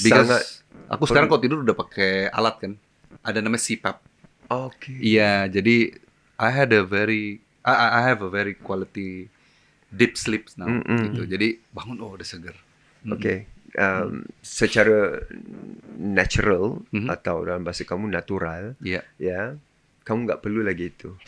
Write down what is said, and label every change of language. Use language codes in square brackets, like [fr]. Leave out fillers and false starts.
[id] because aku sekarang kalau tidur udah pakai alat kan. Ada namanya CPAP. [en] Okay. Iya, jadi I have a very quality deep sleep now. [id] Gitu. Jadi bangun udah seger. [en] Okay. [id] Secara natural atau dalam bahasa kamu natural, Iya. ya, kamu nggak perlu lagi itu.